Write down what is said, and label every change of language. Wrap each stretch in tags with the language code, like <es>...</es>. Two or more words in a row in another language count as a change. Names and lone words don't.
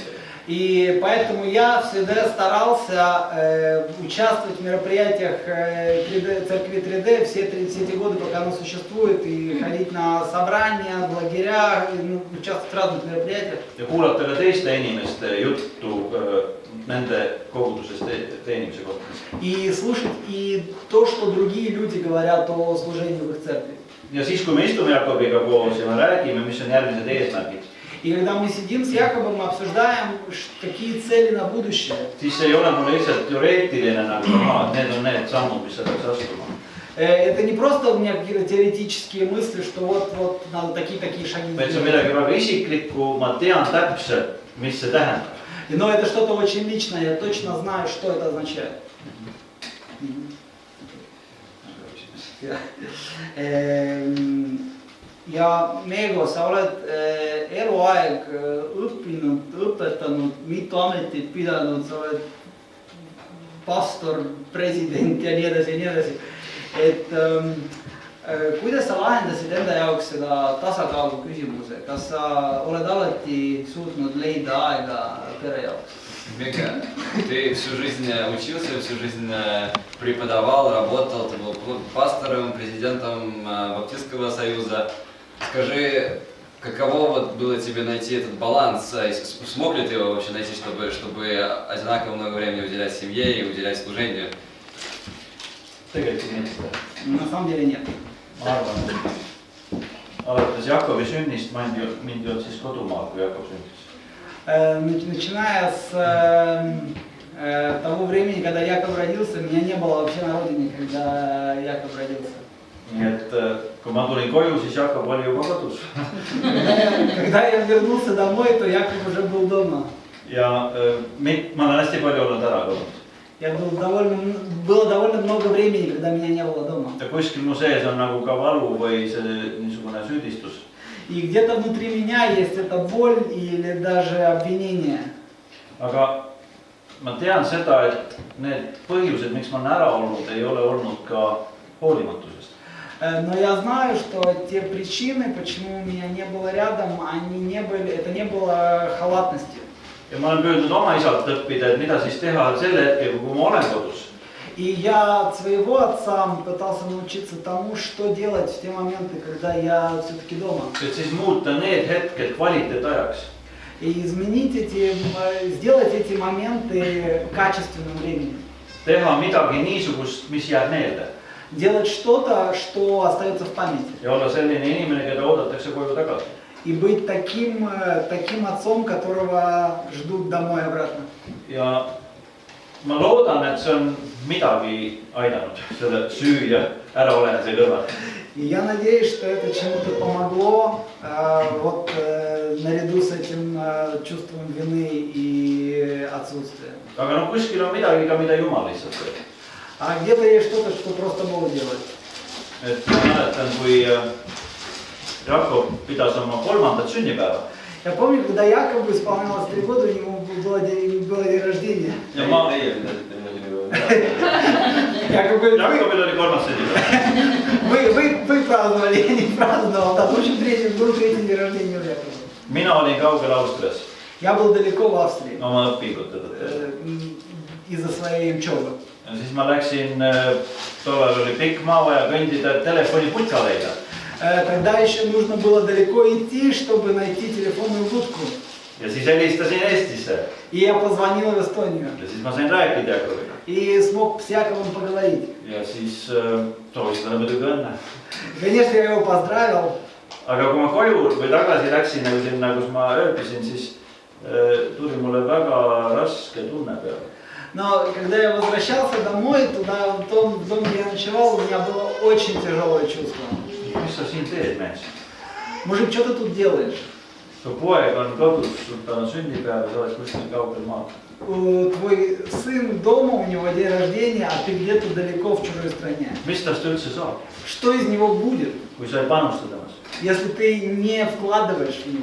<ru>И поэтому я всегда старался участвовать в мероприятиях 3D, церкви 3D все эти годы, пока оно существует, и ходить на собрания, в лагерях, участвовать в разных мероприятиях.</ru> <et>Ja kuulata ka teiste inimeste juttu nende koguduses teenimise kohta.</et> <ru>И слушать и то, что другие люди говорят о служении в их церкви.</ru> <et>Ja siis, kui me istume Jakobiga koos ja me räägime, mis on järgmised eesmärgid,</et> <ru>И когда мы сидим с Якобом, мы обсуждаем, какие цели на будущее.</ru> <et>siis see ei ole mulle lihtsalt teoreetiline nagu, need on need sammud, mis sa peaks astuma.</et> <ru>Это не просто у меня какие-то теоретические мысли, что вот надо такие шаги</ru> <et>Vaid see on midagi väga isiklikku, ma tean täpselt, mis see tähendab.</et> <ru>Но это что-то очень lичное, я точно знаю, что это означает.</ru> <et>Ja Meego, sa oled eluaeg õppinud, õpetanud, mitu ametit pidanud, sa oled pastor, president ja nii edasi ja nii edasi. Et kuidas sa lahendasid enda jaoks seda tasakaalu küsimuse? Kas sa oled alati suutnud leida aega pere jaoks?</et> <ru>Мега, ты всю жизнь учился, всю жизнь преподавал, работал, ты был пастором, президентом Баптистского союза. Скажи, каково вот было тебе найти этот баланс? Смог ли ты его вообще найти, чтобы одинаково много времени уделять семье и уделять служению?</ru> <et>Tegelikult mitte.</et> <ru>На самом деле нет.</ru> <et>Ma arvan, et alates Jakobi sünnist, mind ei olnud siis kodumaal, kui Jakob sündis.</et> <ru>Начиная с того времени, когда Яков родился, меня не было вообще на родине, когда Яков родился.</ru> <et>Nii et kui ma tulin koju, siis Jakob oli juba kodus.</et> <ru>Когда я вернулся домой, то Яков уже был дома.</ru> <et>Ja ma olen hästi palju olnud ära kodus.</et> <ru>Было довольно много времени, когда меня не было дома.</ru> <et>Ja kuskil mu sees on nagu ka valu või see niisugune süüdistus.</et> <ru>И где-то внутри меня есть эта боль или даже обвинение.</ru> <et>Aga ma tean seda, et need põhjused, miks ma olen ära olnud, ei ole olnud ka hoolimatusest.</et> <ru>Но я знаю, что те причины, почему меня не было рядом, это не было халатностью.</ru> <et>Ja ma olen püüdnud oma isalt õppida, et mida siis teha selle hetkel, kui ma olen kodus.</et> <ru>И я от своего отца пытался научиться тому, что делать в те моменты, когда я все-таки дома.</ru> <et>Et siis muuta need hetked kvaliteetajaks.</et> <ru>И сделать эти моменты качественным временем.</ru> <et>Teha midagi niisugust, mis jääb meelde.</et> <ru>Делать что-то, что остается в памяти.</ru> <et>Ja olla selline inimene, keda oodatakse koju tagasi.</et> <ru>И быть таким отцом, которого ждут домой обратно.</ru> <et>Ja ma loodan, et see on midagi aidanud selle süü ja äraolemise kõrval.</et> <ru>И я надеюсь, что это чему-то помогло, наряду с этим чувством вины и отсутствия.</ru> <et>Aga no kuskil on midagi ka, mida Jumal lihtsalt teeb.</et> <ru>А где-то есть что-то, что просто Бог делает.</ru> <et>Et ma mäletan, kui Jakob pidas oma 3. sünnipäeva.</et> <ru>Я помню, когда Якову исполнялось 3 года, у него было день рождения.</ru> <et>Ja ma, Teie pidasite midagi Jakobil oli 3. sünnipäev.</et> <ru>Вы праздновали, я не праздновал. Да, в общем, был третий день рождения у Якова.</ru> <et>Mina olin kaugel Austrias</et> <ru>Я был далеко в Австрии</ru> <et>oma õpingute tõttu.</et> <ru>из-за своей учебы.</ru> <et>Ja siis ma läksin, tollal oli pikk maa vaja kõndida, et telefoniputka leida.</et> <ru>Тогда еще нужно было далеко идти, чтобы найти телефонную будку.</ru> <et>Ja siis helistasin Eestisse.</et> <ru>И я позвонил в Эстонию.</ru> <et>Ja siis ma sain rääkida Jakobiga.</et> <ru>И смог с Яковом поговорить.</ru> <et>Ja siis soovisin talle muidugi õnne.</et> <ru>Конечно, я его поздравил.</ru> <et>Aga kui ma koju või tagasi läksin nagu sinna, kus ma ööbisin, siis tuli mulle väga raske tunne peale.</et> <ru>Но когда я возвращался домой, туда, в том дом, где я ночевал, у меня было очень тяжелое чувство.</ru> <et>Mis sa siin teed, mees?</et> <ru>Мужик, что ты тут делаешь?</ru> <et>Su poeg on kodus, tal on sünnipäev ja sa oled kuskil kaugel maal.</et> <ru>Твой сын дома, у него день рождения, а ты где-то далеко в чужой стране.</ru> <et>Mis tast üldse saab,</et> <ru>Что из него будет,</ru> <et>kui sa ei panusta temas?</et> <ru>если ты не вкладываешь в него?</ru>